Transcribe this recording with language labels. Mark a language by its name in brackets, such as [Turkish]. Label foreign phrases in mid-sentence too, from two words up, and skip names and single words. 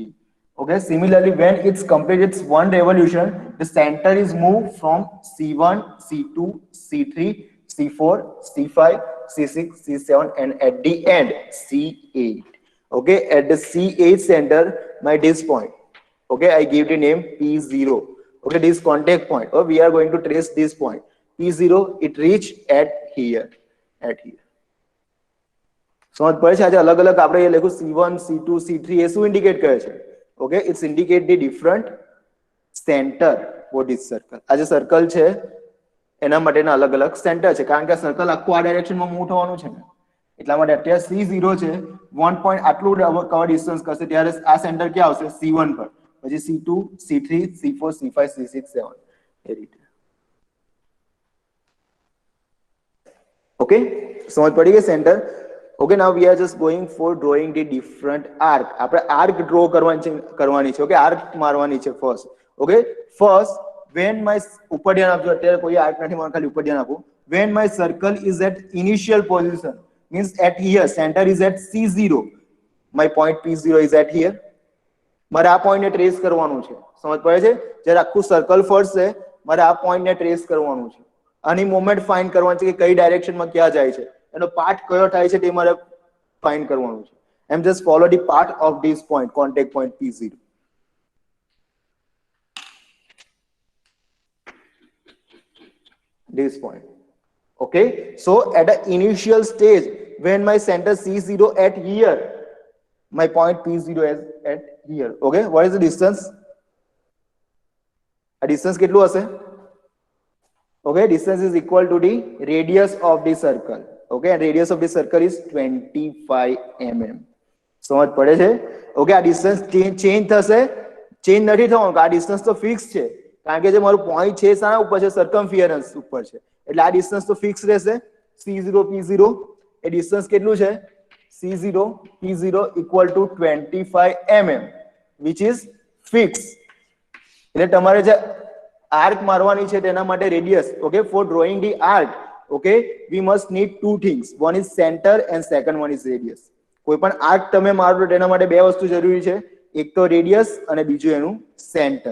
[English] Okay, similarly when it's completed its one revolution, the center is moved from C1, C2, C3, C4, C5, C6, C7 and at the end C8. Okay, at the C8 center my this point, okay, I give the name P0. Okay, this contact point, or we are going to trace this point P0. It reach at here, at here. [Gujarati] સમજ પડે છે? આજે અલગ અલગ આપણે લખ્યું C1, C2, C3 એ શું ઇન્ડિકેટ કરે છે? [English] Okay, it's indicate the different center for this circle. [Gujarati] આ જે સર્કલ છે એના માટેના અલગ અલગ સેન્ટર છે કારણ કે સર્કલ આખું આ ડાયરેક્શનમાં મૂવ થવાનું છે ને એટલા માટે અત્યારે C0 છે 1 પોઈન્ટ આટલું [English] cover distance [Gujarati] કરશે ત્યારે આ સેન્ટર ક્યાં આવશે? C1 પર, પછી C2, C3, C4, C5, C6, 7 એ રીતે. ઓકે, સમજ પડી ગઈ સેન્ટર? [English] Okay, now we are just going for drawing the different arc. [Gujarati] આપણે [English] arc draw [Gujarati] કરવાની છે. [English] Okay, arc [Gujarati] મારવાની છે first. [English] Okay, first when my [Gujarati] ઉપર ધ્યાન આપજો. અત્યારે કોઈ arc નથી મારવાનું, ખાલી ઉપર ધ્યાન આપો. [English] When my circle is at initial position, means at here, center is at C0, my point P0 is at here. [Gujarati] મારે આ point ને ટ્રેસ કરવાનું છે. સમજ પડે છે? જ્યારે આખું સર્કલ ફરશે મારે આ point ને ટ્રેસ કરવાનું છે. આની [English] moment find [Gujarati] કરવાની છે કે કઈ ડાયરેક્શનમાં ક્યાં જાય છે, એનો પાર્ટ કયો થાય છે તે મારે ફાઇન્ડ કરવાનું છે. [English] એમ just follow the part of this point, contact point P0. This point. Okay, so at the initial stage when my center C0 at here, my point P0 is at here. Okay, what is the distance? A distance [Gujarati] કેટલું હશે? [English] Okay, distance is equal to the radius of the circle. Okay, and radius of the circle is 25 mm. [Gujarati] સમજ પડે છે? ઓકે, આ [English] distance change [Gujarati] થશે? ચેન્જ નથી થવાનું, આ ડિસ્ટન્સ તો ફિક્સ છે કારણ કે જે મારું પોઈન્ટ છે શાના ઉપર છે? સર્કમફિયરન્સ ઉપર છે એટલે આ ડિસ્ટન્સ તો ફિક્સ રહેશે. C0 P0 એ ડિસ્ટન્સ કેટલું છે? [English] C0 P0 equal to 25 mm which is fixed. [Gujarati] એટલે તમારે જે આર્ક મારવાની છે તેના માટે રેડિયસ. [English] Okay, for drawing the arc, okay, we must need two things. One is centre and second one is radius. [Gujarati] કોઈ પણ આર્ક તમે મારો તેના માટે બે વસ્તુ જરૂરી છે, એક તો રેડિયસ અને બીજું એનું સેન્ટર.